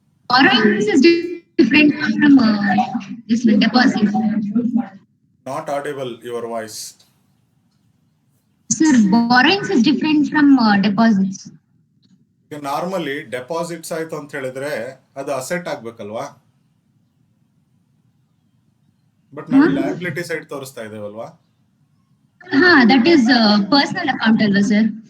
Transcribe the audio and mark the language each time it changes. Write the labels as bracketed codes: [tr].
[en] Borrowings is different from this deposit. Not audible your voice. Sir, borrowings is different from deposits. [kn] ಈಗ normally deposits ಆಯ್ತು ಅಂತ ಹೇಳಿದ್ರೆ ಅದು asset ಆಗ್ಬೇಕಲ್ವಾ? But ನಾವು liability side ತೋರಿಸ್ತಾ ಇದ್ದೇವಲ್ವಾ? [en] That is personal account [kn] ಅಲ್ವಾ sir?